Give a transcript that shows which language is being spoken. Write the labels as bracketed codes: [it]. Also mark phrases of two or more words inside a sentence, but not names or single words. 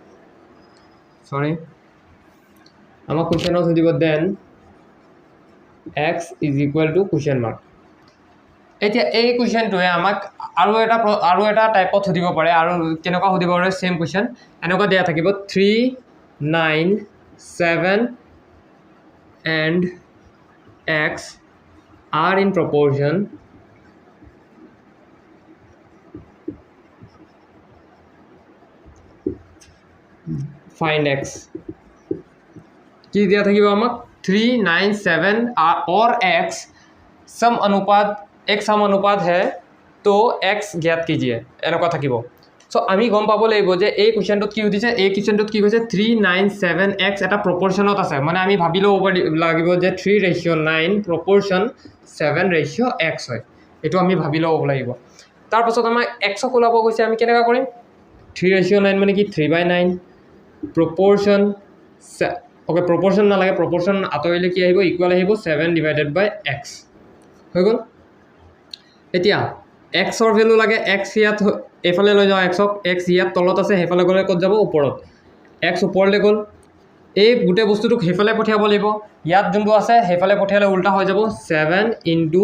[as] আমাক কুৱেশ্যনত সুধিব দেন x = [en] question mark [as] এতিয়া এই কুৱেশ্যনটোৱে আমাক আৰু এটা টাইপত সুধিব পাৰে আৰু কেনেকুৱা সুধিব পাৰে [en] same question [as] এনেকুৱা দিয়া থাকিব 3 9 7 [en] and x are in proportion find x [as] কি দিয়া থাকিব আমাক 3 9 7 [hi] और x सम अनुपात है तो x ज्ञात कीजिए [as] এনেকুৱা থাকিব সো আমি গম পাব লাগিব যে এই কুৱেশ্যনটোত কি সুধিছে এই কুৱেশ্যনটোত কি কৈছে 3:9:7x এটা প্ৰপৰচনত আছে মানে আমি ভাবি ল'ব লাগিব যে 3:9 proportion 7:x হয় এইটো আমি ভাবি ল'ব লাগিব তাৰ পাছত আমাৰ x ক ওলাব কৈছে আমি কেনেকৈ কৰিম 3:9 মানে কি 3/9 proportion ওকে proportion নালাগে proportion আঁতৰিলে কি আহিব ইকুৱেল আহিব 7/x হৈ গ'ল এতিয়া x ৰ ভ্যালু লাগে x ইয়াত এফালে লৈ যাও x ইয়াত তলত আছে হেফালে গলে কত যাব ওপৰত x ওপৰলে গল এই গুটে বস্তুটো হেফালে পঠিয়াব লাগিব ইয়াত যোনটো আছে হেফালে পঠিয়ালে উল্টা হৈ যাব 7 *